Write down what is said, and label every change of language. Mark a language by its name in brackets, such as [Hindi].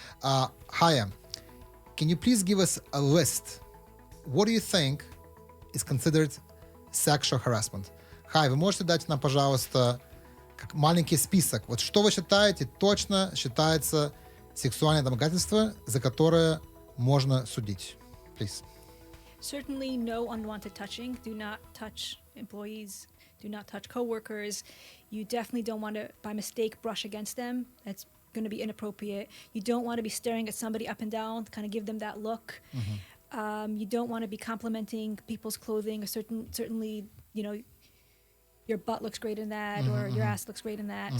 [English] Chaya, can you please give us a list? What do you think is considered sexual harassment? [Russian] Chaya, вы можете дать нам, пожалуйста, как маленький список. Вот что вы считаете, точно считается сексуальное домогательство, за которое можно судить? [English] Please. Certainly no unwanted touching. Do not touch employees. Do not touch coworkers. You definitely don't want to, by mistake, brush against them. That's going to be inappropriate. You don't want to be staring at somebody up and down, kind of give them that look. You don't want to be complimenting people's clothing. Certainly, your butt looks great in that, or your ass looks great in that.